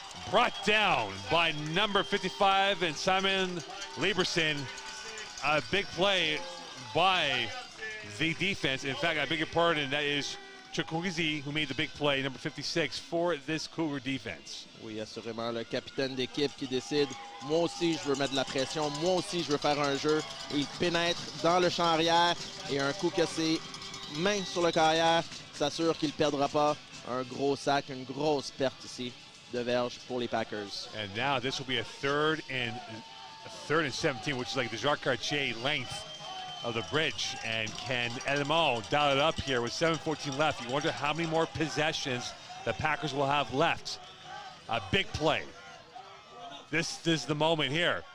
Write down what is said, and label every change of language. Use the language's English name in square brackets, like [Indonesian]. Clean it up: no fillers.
[English] Brought down by number 55 and Simon Lieberson. A big play by the defense. In fact, I beg your pardon, that is Chukwueze who made the big play, number 56, for this Cougar defense. [French] Oui, assurément, le capitaine d'équipe qui décide, moi aussi je veux mettre de la pression, moi aussi je veux faire un jeu. Et il pénètre dans le champ arrière et un coup que c'est main sur le carrière, s'assure qu'il ne perdra pas. Un gros sac, une grosse perte ici de verge pour les Packers. [English] And now this will be a third and 17, which is like the Jacques Cartier length of the bridge. And can Edmond dial it up here with 7:14 left? You wonder how many more possessions the Packers will have left. A big play. This is the moment here.